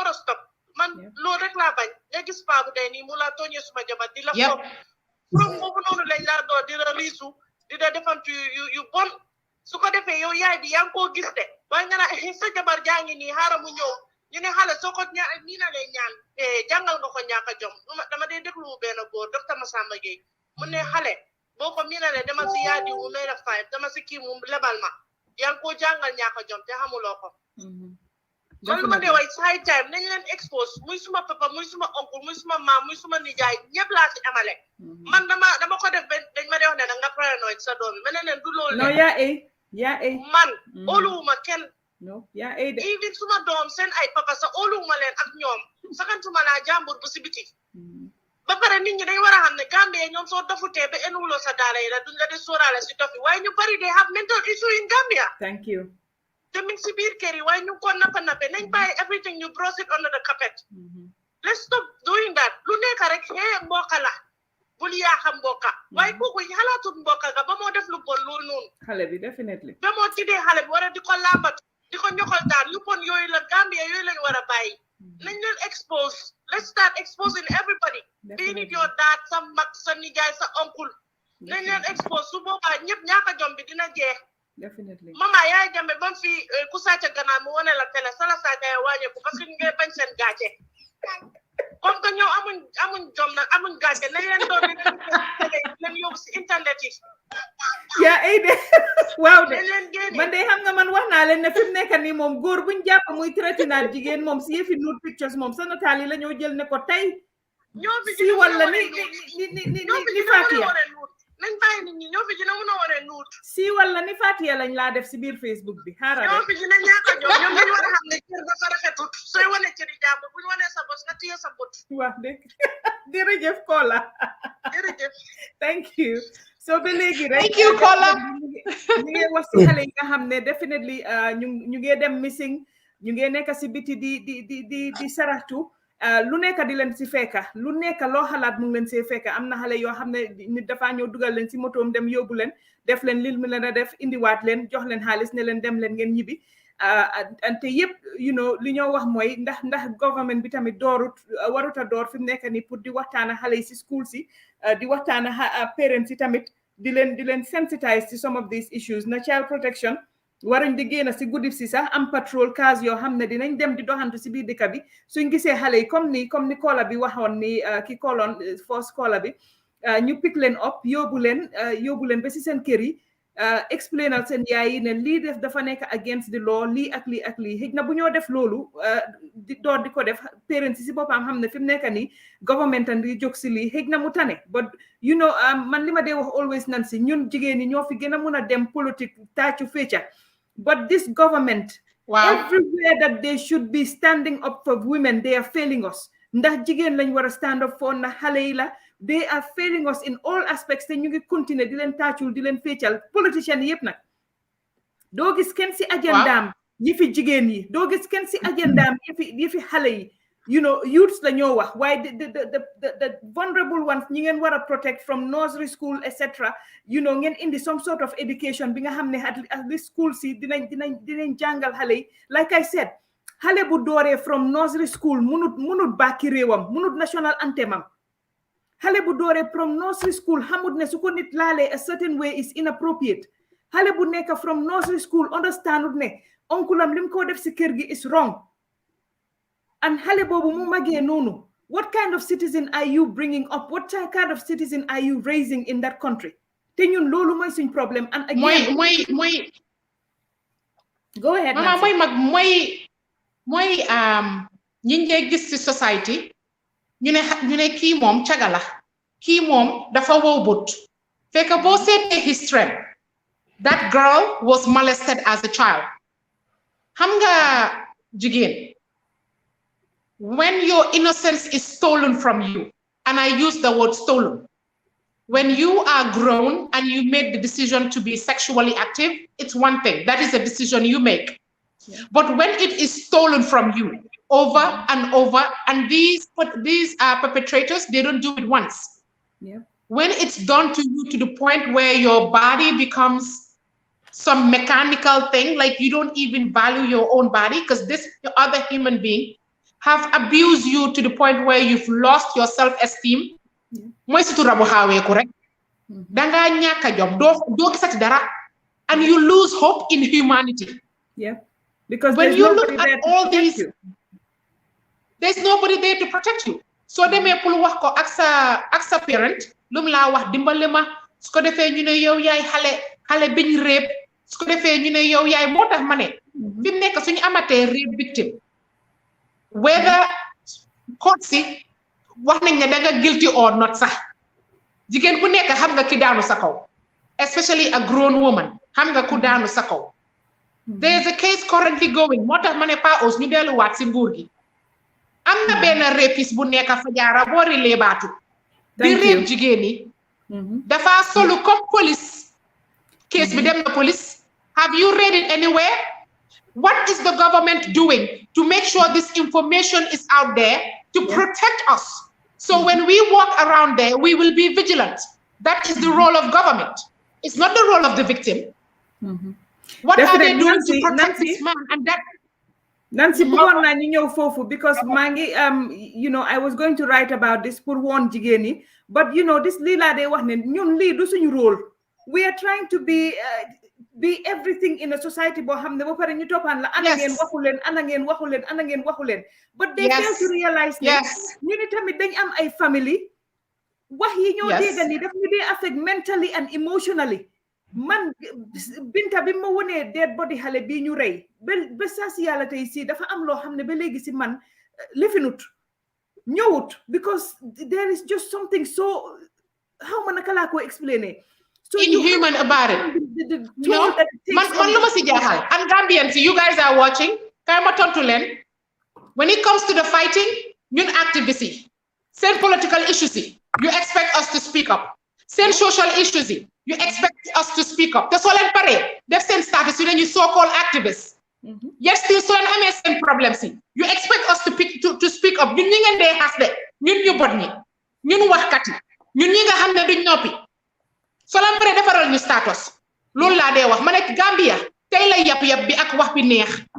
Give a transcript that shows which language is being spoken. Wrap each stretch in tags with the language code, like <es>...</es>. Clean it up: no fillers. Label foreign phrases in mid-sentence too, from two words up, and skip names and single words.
<wo>war a stop man loolu rek laa bañ nga gis paa bu day nii mu la tooñee suma jabar di la fopp from boobu noonu lañ laa door di la riisu di la defantu yu bon su ko defee yow yaay bi yaa ngi koo gis de waaye nga naa sa jabar jaa ngi nii xaaral mu ñëw ñu ne xale soo ko nii na lay ñaan jàngal nga ko ñàkk a jom dama dee déglu benn góor docteur Massamba Gueye mu ne xale boo ko miinalee dama si yaadi mu may la 5 dama si kii mu lebal ma yaa ngi koo jàngal ñàkk a jom te xamuloo ko man lu ma dee way</wo> <en>high time</en> <wo>nañ leen expose muy suma papa muy suma oncle muy suma maam muy suma nijaay ñëpp laa si amale man dama ko def dañ ma dee wax ne da nga paranoïde sa doom bi ma ne leen du loolu non yaa man óoluwuma kenn no yaa ay de even suma doom seen ay papa sa óoluwuma leen ak ñoom sakantuma laa jàmbur bu si biti ba pare nit ñi dañ war a xam ne Gambia ñoom soo dofutee ba enuwuloo sa daara yi la duñ la di sóoraale si dofi waaye ñu bari</wo> <en>they have mental issue in Gambia. Thank you.</en> <wo>te mi ngi si biir kër yi waaye ñu ko nappe nañ bàyyi everything ñu</wo> <en>brush it under the carpet. Let's stop doing that</en> <wo>lu nekk rek mbokka la bul yaaxa mbokka waaye kooku xalaatut mbokka ga ba moo def lu bon loolu noonu. xale bi definitely. ba moo tiddee xale bi war a di ko làmbatu di ko ñoxal daan yu bon yooyu la Gambia yooyu lañ war a bàyyi. nañ leen expose</wo> <en>let's start exposing everybody.</en> <wo>bii nit your dad sa mag sa nijaay sa oncle. nañ leen expose su boobaa ñëpp ñaaka jom bi dina jeex. definitely mama yaay jambe bam fi ku sàcc gannaaw mu wane la télé sala sàcc ya wàññeeku</wo> <fr>parce que</fr> <wo>ñu ngi bañ seen gàcce</wo> <fr>comme que</fr> <wo>ñoom amuñ jom nag amuñ gàcce nañ leen doon leen yóbbu si internet yi. yaa ay de waaw de leen génne man de xam nga man wax naa leen ne fi mu nekk nii moom góor buñ jàpp muy traité naat jigéen moom si yëfi</wo> <en>nude pictures</en> <wo>moom sa nataal yi la ñoo jël ne ko tey si walla ni Fatia nañ bàyyi nit ñi ñoo fi dina mën a wane nuut si walla ni Fatia lañ laa def si biir Facebook bi xaaral ñoo fi dina ñaaka ñoom dañu war a xam ne cër dafa rafetut sooy wane cëri jàmbur buñ wanee sa bos nga téye sa bot wax dëgg jërëjëf Kola jërëjëf</wo> <en>thank you so</en> <wo>ba léegi rek</wo> <en>thank you Kola</en> <wo>ñu ngi wax si xale yi nga xam ne definitely ñu ngi dem missing ñu ngi nekk si biti di saraxtu lu nekk di leen si fekka lu nekk loo xalaat mu ngi leen see fekka am na xale yoo xam ne nit dafa ñëw dugal leen si motoom dem yóbbu leen def leen lil mu leen a def indiwaat leen jox leen xaalis ne leen dem leen ngeen ñibbi ante yëpp li ñoo wax mooy ndax government bi tamit warut a door fi mu nekk nii pour di waxtaana xale yi si school si di waxtaana parents yi tamit di leen sensitize ci</wo> <en>some of these issues</en> <wo>na</wo> <en>child protection</en> <wo>waruñ di génn si guddi si sax am</wo> <en>patrol cars</en> <wo>yoo xam ne dinañ dem di doxantu si biir dëkk bi suñ gisee xale yi comme ni koola bi waxoon ni ki kooloon first koola bi ñu pick leen up yóbbu leen ba si seen kër yi explainal seen yaay yi ne lii def dafa nekk</wo> <en>against the law</en> <wo>lii ak lii ak lii xëj na bu ñoo def loolu di door di ko def parents yi si boppam xam ne fi mu nekk nii</wo> <en>government and</en> <wo>di jóg si lii xëj na mu tane</wo> <en>but you know</en> <wo>man li ma dee wax always nan si ñun jigéen ñi ñoo fi gën a mun a dem politique tàccu fécca</wo> <en>but this government everywhere that they should be standing up for women they are failing us</en> <wo>ndax jigéen lañ war a</wo> <en>stand up for</en> <wo>ndax xale yi la</wo> <en>they are failing us in all aspects</en> <wo>te ñu ngi continuer di leen tàccul di leen féccal politiciens yëpp nag doo gis kenn si agendaam yi fi jigéen yi doo gis kenn si agendaam yi fi xale yi</wo> <en>you know youths</en> <wo>la ñoo wax waaye</wo> <en>the vulnerable ones</en> <wo>ñi ngeen war a protect</wo> <en>from nursery school</en> <wo>etc</wo> <en>you know</en> <wo>ngeen indi</wo> <en>some sort of education</en> <wo>bi nga xam ne</wo> <en>at least</en> <wo>school si dinañ jàngal xale yi</wo> <en>like I said</en> <wo>xale bu dooree</wo> <en>from nursery school</en> <wo>munut bàkki réewam munut</wo> <en>national anthem</en> <wo>am xale bu dooree</wo> <en>from nursery school</en> <wo>xamut ne su ko nit laalee</wo> <en>a certain way is inappropriate</en> <wo>xale bu nekk</wo> <en>from nursery school</en> <wo>understandut ne oncle am lim ko def si kër gi</wo> <en>is wrong</en> <wo>and xale boobu mu magee noonu</wo> <en>what kind of citizen are you bringing up what kind of citizen are you raising in that country</en> <wo>te ñun loolu mooy suñ problème</wo> <en>and again</en> <wo>mooy</wo> <en>go ahead</en> <wo>mama mooy mag mooy ñi ngay gis ci society ñu ne kii moom caga la kii moom dafa wow but fekk boo seetee</wo> <en>history that girl was molested as a child</en> <wo>xam nga jigéen</wo> <en>when your innocence is stolen from you and I use the word stolen when you are grown and you make the decision to be sexually active it's one thing that is a decision you make but when it is stolen from you over and over and these perpetrators they don't do it once when it's done to you to the point where your body becomes some mechanical thing like you don't even value your own body because this other human being have abused you to the point where you've lost your self-esteem</en> <wo>moy situ rabu xawé ko rek da nga ñaka jom do gisati dara</wo> <en>and you lose hope in humanity because when you look at all these there's nobody there to protect you</en> <wo>so demé pour wax ko ak sa parent lum la wax dimbalé ma su ko défé ñu né yow yaay xalé biñ réeb su ko défé ñu né yow yaay motax mané fi nek suñu amaté réeb victime whether court si wax nañ ne da nga guilty or not sax jigéen bu nekk xam nga ki daanu sa kaw</wo> <en>especially a grown woman</en> <wo>xam nga ku daanu sa kaw</wo> <en>there is a case currently going</en> <wo>moo tax ma ne pas os ñu delluwaat si nguur gi am na benn rapiste bu nekk fa jaara boori leebaatu di réeb jigéen yi dafa solu comme</wo> <en>police case</en> <wo>bi dem na</wo> <en>police have you read it anywhere what is the government doing to make sure this information is out there to protect us so when we walk around there we will be vigilant that is the role of government it's not the role of the victim what are they doing to protect this man and that</en> <wo>Nancy bëggoon naa ñu ñëw foofu because maa ngi</wo> <en>you know I was going to write about this</en> <wo>pour woon jigéen ñi</wo> <en>but you know this</en> <wo>lii laa dee wax ne ñun lii du suñu rôle</wo> <en>we are trying to be everything in a society</en> <wo>boo xam ne ba pare ñu toppaan la ana ngeen waxu leen ana ngeen waxu leen ana ngeen waxu leen</wo> <en>but they fail to realize</en> <wo>ne ñu ni tamit dañ am ay family wax yi ñoo dégg ni daf ñu dee</wo> <en>affect mentally and emotionally</en> <wo>man Binta bi ma wonee</wo> <en>dead body</en> <wo>xale bii ñu rey ba saa si yàlla tey si dafa am loo xam ne ba léegi si man lifinut ñëwut</wo> <en>because there is just something so</en> <wo>how ma naka laa ko explainer so</wo> <en>inhuman about it no man</en> <wo>lu ma si jaaxal</wo> <en>and Gambians you guys are watching</en> <wo>kay ma tontu leen</wo> <en>when it comes to the fighting</en> <wo>ñun activists yi seen political issues yi</wo> <en>you expect us to speak up</en> <wo>seen social issues yi</wo> <en>you expect us to speak up</en> <wo>te soo leen paree def seen status yu ne ñu</wo> <en>so-called activists yet still</en> <wo>soo leen amee seen problèmes yi</wo> <en>you expect us to speak up</en> <wo>ñun ñi ngeen dee xas de ñun ñu bot ñi ñun waxkat yi ñun ñi nga xam ne duñ noppi soo leen paree defaral ñu status loolu laa dee wax ma ne Gambia tey la yab bi ak wax bi neex</wo>